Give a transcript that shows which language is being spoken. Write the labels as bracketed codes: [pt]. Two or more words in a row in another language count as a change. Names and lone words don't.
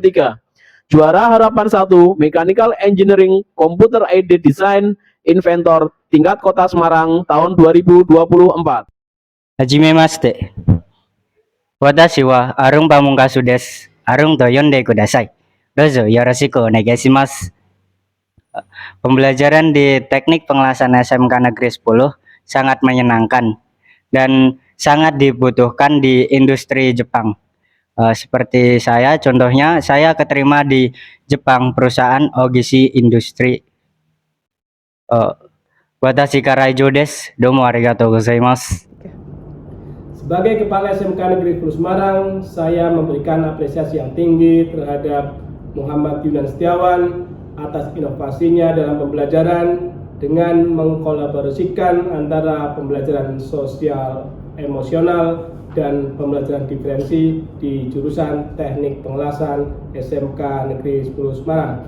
[id] Juara Harapan 1 [en] Mechanical Engineering Computer Aided Design Inventor [id] tingkat Kota Semarang tahun 2024. [ja] はじめまして。私はアルン・パムンカスです. アルンと呼んでください。どうぞよろしくお願いします. [id] Pembelajaran di teknik pengelasan SMK Negeri 10 sangat menyenangkan dan sangat dibutuhkan di industri Jepang. Seperti saya, contohnya saya keterima di Jepang, perusahaan Ogishi Industry. [ja] 私から以上です. どうもありがとうございます. [id] Sebagai Kepala SMK Negeri 10 Semarang, saya memberikan apresiasi yang tinggi terhadap Muhammad Yunan Setiawan atas inovasinya dalam pembelajaran dengan mengkolaborasikan antara pembelajaran sosial emosional dan pembelajaran diferensi di jurusan Teknik Pengelasan SMK Negeri 10 Semarang.